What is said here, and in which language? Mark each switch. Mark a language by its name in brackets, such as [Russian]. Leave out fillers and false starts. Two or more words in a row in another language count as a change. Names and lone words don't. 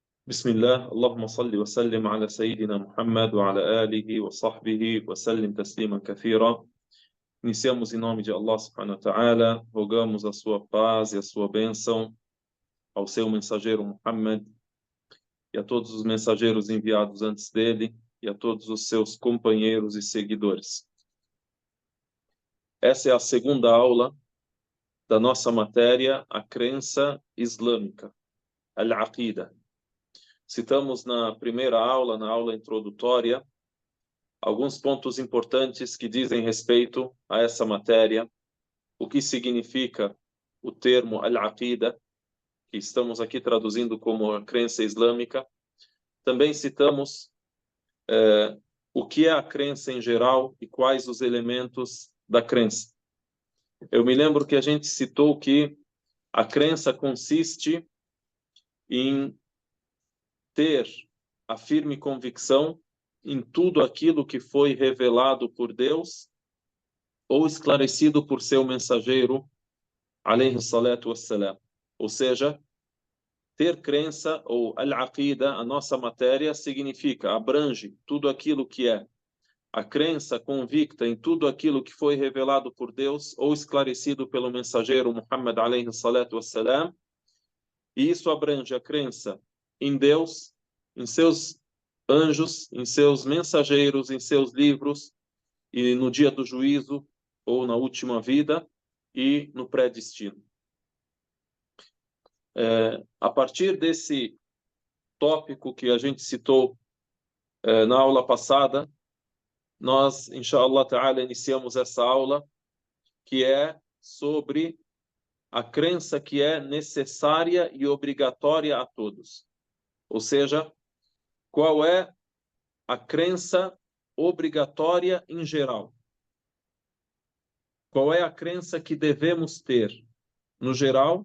[Arabic] بسم الله اللهم صل وسلم على سيدنا محمد وعلى آله وصحبه وسلم تسليما كثيرا. [Portuguese] Iniciamos em nome de Allah [Arabic] سبحانه وتعالى, [Portuguese] rogamos a sua paz e a sua bênção ao seu mensageiro Muhammad e a todos os mensageiros enviados antes dele e a todos os seus companheiros e seguidores. Essa é a segunda aula da nossa matéria, a crença islâmica, al-aqida. Citamos na primeira aula, na aula introdutória, alguns pontos importantes que dizem respeito a essa matéria, o que significa o termo al-aqida, que estamos aqui traduzindo como a crença islâmica. Também citamos o que é a crença em geral e quais os elementos da crença. Eu me lembro que a gente citou que a crença consiste em ter a firme convicção em tudo aquilo que foi revelado por Deus ou esclarecido por seu mensageiro, [Arabic] عليه الصلاة والسلام. [Portuguese] Ou seja, ter crença, ou al-aqida, a nossa matéria, significa, abrange tudo aquilo que é a crença convicta em tudo aquilo que foi revelado por Deus ou esclarecido pelo mensageiro Muhammad, [Arabic] عليه الصلاة والسلام. [Portuguese] E isso abrange a crença em Deus, em seus anjos, em seus mensageiros, em seus livros, e no dia do juízo, ou na última vida, e no pré-destino. A partir desse tópico que a gente citou na aula passada, nós, [Arabic] إن شاء الله تعالى, [Portuguese] iniciamos essa aula, que é sobre a crença que é necessária e obrigatória a todos. Ou seja, qual é a crença obrigatória em geral? Qual é a crença que devemos ter no geral?